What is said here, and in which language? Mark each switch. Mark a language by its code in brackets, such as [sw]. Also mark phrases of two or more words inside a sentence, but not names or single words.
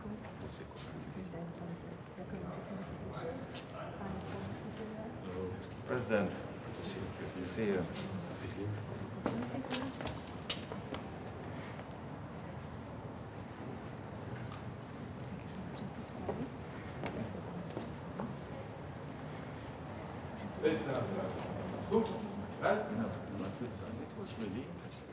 [sk] Každý deň som tu. Ďakujem pekne za to. Páni spoluhostiteľia. [en] President, good to see you. Thank you. It was really interesting.